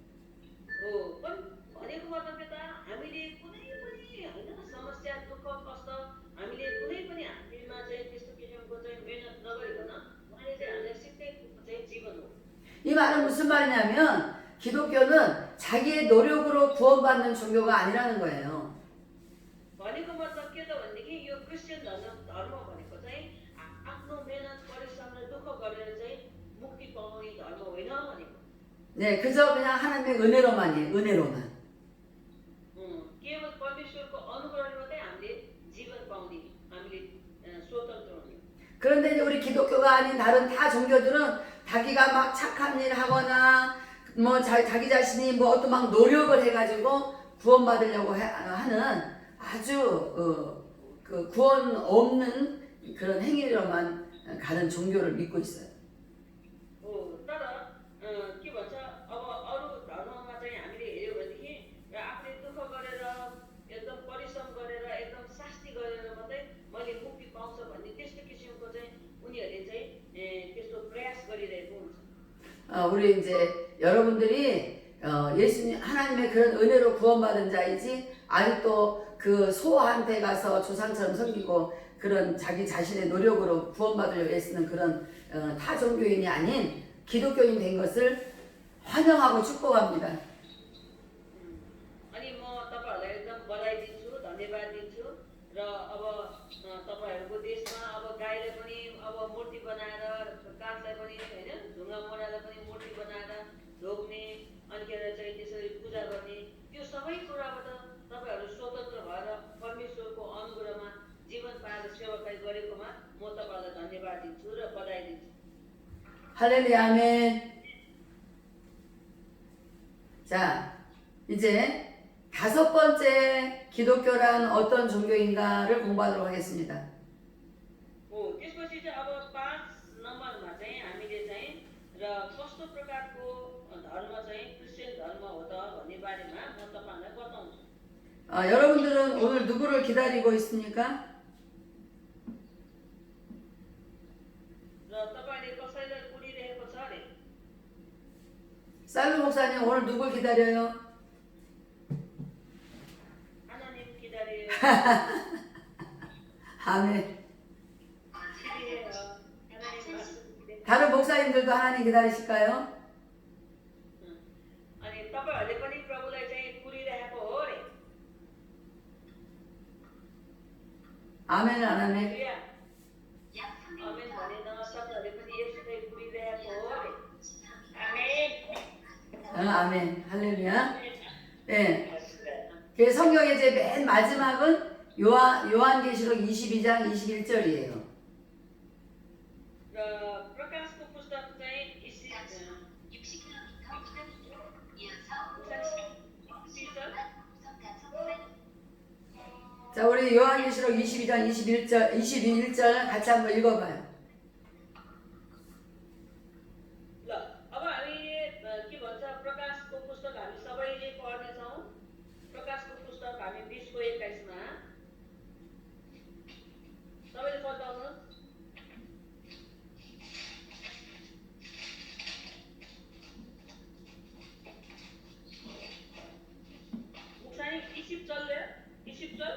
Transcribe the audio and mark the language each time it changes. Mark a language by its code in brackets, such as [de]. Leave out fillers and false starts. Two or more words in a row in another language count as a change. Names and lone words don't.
[ne] भनेको मतलब के त हामीले कुनै पनि होइन समस्या दुःख कष्ट हामीले कुनै पनि हामीमा चाहिँ त्यस्तो किसिमको चाहिँ मेहनत नगरिकन उहाँले चाहिँ हामीलाई सित्तै चाहिँ जीवन हो [ko] 이 말은 무슨 말이냐면 기독교는 자기의 노력으로 구원받는 종교가 아니라는 거예요. [ne] भनेको मतलब के त भनेदेखि यो क्रिस्चियन धर्म भनेको चाहिँ आफ्नो मेहनत परिश्रम र दुःख गरेर चाहिँ मुक्ति पाउने धर्म होइन भनेको [ko] 네, 그저 그냥 하나님의 은혜로만이에요. 은혜로만. [ne] केवल परमेश्वरको अनुग्रहले मात्रै हामीले जीवन पाउने हामीले स्वतन्त्र हुने [ko] 그런데 이제 우리 기독교가 아닌 다른 다 종교들은 자기가 막 착한 일 하거나 뭐 자기 자신이 뭐 어떤 막 노력을 해가지고 구원받으려고 하는 아주 그 구원 없는 그런 행위로만 가는 종교를 믿고 있어요. [ne] तर के भन्छ अब अरू धर्ममा चाहिँ हामीले हेऱ्यौँ भनेदेखि आफूले दुःख गरेर एकदम परिश्रम गरेर एकदम शास्ति गरेर मात्रै मैले मुक्ति पाउँछ भन्ने त्यस्तो किसिमको चाहिँ उनीहरूले चाहिँ त्यस्तो प्रयास गरिरहेको हुन्छ [ko] 우리 이제 여러분들이 예수님 하나님의 그런 은혜로 구원받은 자이지 아직도 그 소한테 가서 조상처럼 섬기고 그런 자기 자신의 노력으로 구원받으려고 애쓰는 그런 타 종교인이 아닌 기독교인 된 것을 환영하고 축복합니다. [ne] अनि म तपाईँहरूलाई एकदम बधाई दिन्छु धन्यवाद दिन्छु र अब तपाईँहरूको देशमा अब गाईलाई पनि अब मूर्ति बनाएर काठलाई पनि होइन ढुङ्गा मोडालाई पनि मूर्ति बनाएर ढोग्ने अनि के अरे चाहिँ त्यसरी पूजा गर्ने त्यो सबै कुराबाट तपाईँहरू स्वतन्त्र भएर परमेश्वरको अनुग्रहमा जीवन पाएर सेवाकाई गरेकोमा म तपाईँहरूलाई धन्यवाद दिन्छु र बधाई दिन्छु [ko] 할렐루야 아멘. 자, 이제 다섯 번째 기독교란 어떤 종교인가를 공부하도록 하겠습니다. [ne] त्यसपछि चाहिँ अब 5 नम्बरमा चाहिँ हामीले चाहिँ र कस्तो प्रकारको धर्म चाहिँ क्रिस्चियन धर्म हो त भन्ने बारेमा म तपाईँहरूलाई बताउँछु। [ko] 여러분들은 오늘 누구를 기다리고 있습니까? [ne] र तपाईँले कसैलाई कुरिरहेको छ अरे? [ko] 살루 목사님 오늘 누굴 기다려요? 하나님 기다려요. 아멘. 기대해요. 하나님 말씀 기대. 다른 목사님들도 하나님 기다리실까요? [ne] अनि तपाईँहरूले पनि प्रभुलाई चाहिँ कुरिरहेको हो अरे? [ko] 아멘은 안 하네. [ne] हालेलुया। आमेन भनेन तपाईँहरूले पनि यसरी कुरिरहेको हो अरे? आमेन। [ko] 아멘. 할렐루야. 네. 그 성경의 이제 맨 마지막은 요한계시록 22장 21절이에요. [ne] र प्रकाशको पुस्तक चाहिँ [ko] 자, 우리 요한계시록 22장 21절 같이 한번 읽어봐요. [ne] ल अब हामीले के भन्छ प्रकाशको पुस्तक हामी सबैले पढ्नेछौँ। प्रकाशको पुस्तक हामी 20 को 21 मा सबैले पढ्नुहोस्। मुक्सानी 20 चल्यो 20 चल